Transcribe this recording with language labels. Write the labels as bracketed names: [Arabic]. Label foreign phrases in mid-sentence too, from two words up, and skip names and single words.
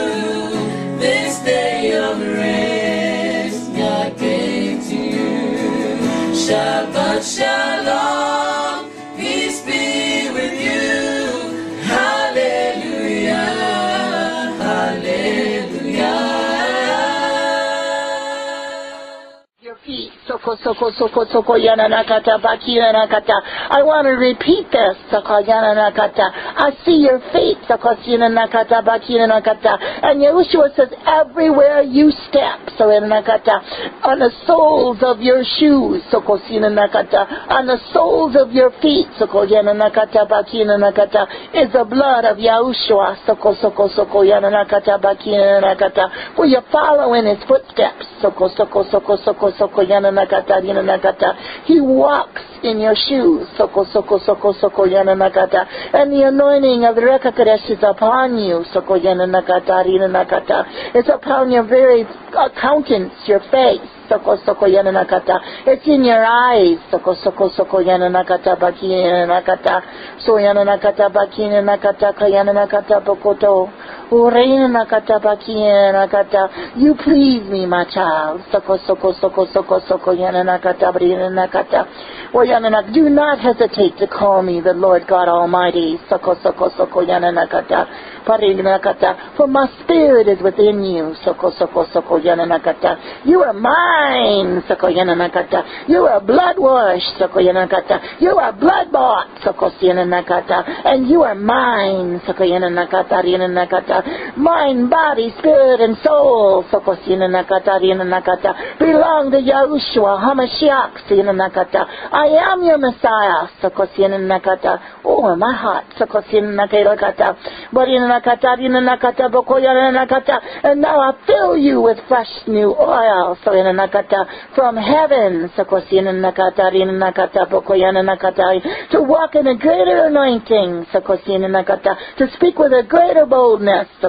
[English] This day of rest Yah gave to you. [Hebrew] Shabbat Shalom, [English] peace be with you. Hallelujah, hallelujah. Your feet, soko soko soko soko yana nakata bakira nakata. I want to repeat this, soko yana nakata. I see your feet, soko yana nakata bakira nakata. And Yahushua says, everywhere you step, so yana nakata, on the soles of your shoes, soko yana nakata, on the soles of your feet, soko yana nakata bakira nakata, is the blood of Yahushua, soko soko soko yana nakata bakira nakata. For you follow in his footsteps, soko soko soko soko soko yana nakata yana nakata. He walks in your shoes, soko soko soko soko yana nakata. And the anointing of the [Hebrew] Reka Kodesh [English] is upon you, soko yana nakata yana nakata. It's upon your very countenance, your face, soko soko yana nakata. It's in your eyes, soko soko soko yana nakata baki yana nakata. So yana nakata baki yana nakata kayana nakata bokoto. Ureina nakata baki yana nakata. You please me, my child, soko soko soko soko soko yana nakata brina nakata. Or yana nakata. Do not hesitate to call me the Lord God Almighty, soko soko soko yana nakata. For my spirit is within you, soko soko soko yana nakata. You are mine, soko yana nakata. You are blood washed, soko yana nakata. You are blood bought, soko yana nakata. And you are mine, soko yana nakata yana nakata. Mind, body, spirit, and soul, soko yana nakata yana nakata, belong to Yahushua HaMashiach, yana nakata. I am your Messiah, soko yana nakata. Oh, my heart, soko yana nakata. But in and now I fill you with fresh new oil, so in from heaven, to walk in a greater anointing, to speak with a greater boldness,